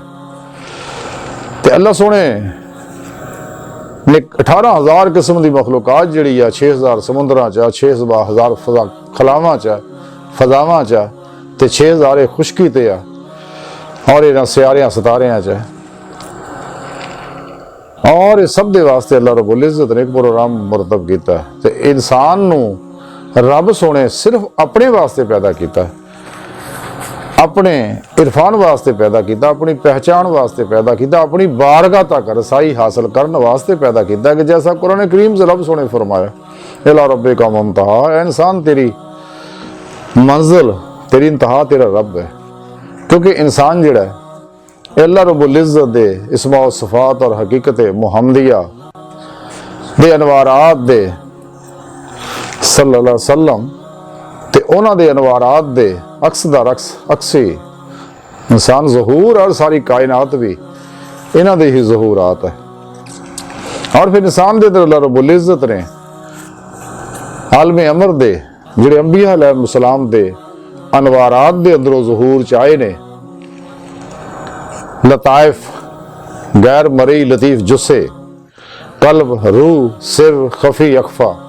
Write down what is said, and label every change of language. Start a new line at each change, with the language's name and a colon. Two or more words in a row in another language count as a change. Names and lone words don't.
Punjabi: تے اللہ سونے نے 18,000 قسم کی مخلوقات جیہڑی ہے 6,000 سمندراں چ، 6,000 خلاواں چ، فضاواں چ تے 6,000 خشکی تے آ اور انہاں سیاریاں ستاریاں چ، اور اس سب دے واسطے اللہ رب العزت نے ایک پروگرام مرتب کیا ہے. تے انسان نوں رب سونے صرف اپنے واسطے پیدا کیا، اپنے عرفان واسطے پیدا کیا، اپنی پہچان واسطے پیدا کیا، اپنی بارگاہ تک رسائی حاصل کرنے واسطے پیدا کیا کہ جیسا قرآن کریم سے رب سونے فرمایا
Arabic: إلى ربك المنتهى,
Punjabi: انسان تیری منزل تیری انتہا تیرا رب ہے. کیونکہ انسان جیہڑا ہے اللہ رب العزت دے اسما و صفات اور حقیقت محمدیہ دے انوارات دے
Arabic: صلى الله عليه وسلم
Punjabi: تے انہاں دے انوارات دے عکس دا عکسی انسان ظہور اور ساری کائنات بھی انہاں دے ہی ظہورات ہے. اور پھر انسان دے اندر اللہ رب العزت نے عالم امر دے جیہڑے انبیا علیہم السلام دے انوارات دے اندروں ظہور چاہے نے، لطائف غیر مرئی لطیف جثے قلب روح سر خفی اخفیٰ,